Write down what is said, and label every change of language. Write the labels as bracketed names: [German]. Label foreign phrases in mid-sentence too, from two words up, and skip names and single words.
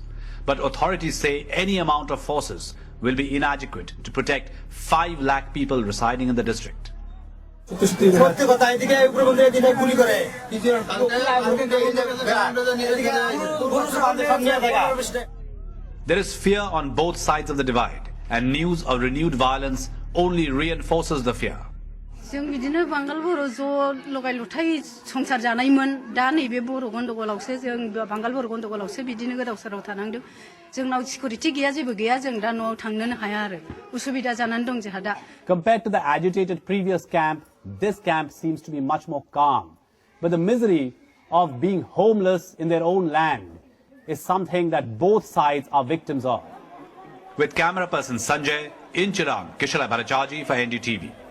[English] But authorities say any amount of forces will be inadequate to protect 5 lakh people residing in the district. There is fear on both sides of the divide, and news of renewed violence only reinforces the fear. [Bodo] जों बिदिनो बांगाल बर' ज' लगाय लथाय संसार जानायमोन दा नैबे बर' गन्दगलावसो जों बांगाल बर' गन्दगलावसो बिदिनो गोदाव सोराव थानांदों जोंनाव सिकिउरिटि गैया जेबो गैया जों दा न'आव थांनोनो हाया आरो उसुबिदा जानानै दं जोंहा दा. [English] Compared to the agitated previous camp, this camp seems to be much more calm. But the misery of being homeless in their own land is something that both sides are victims of. With camera person Sanjay in Chirang, Kishalai Bhattacharjee for NDTV.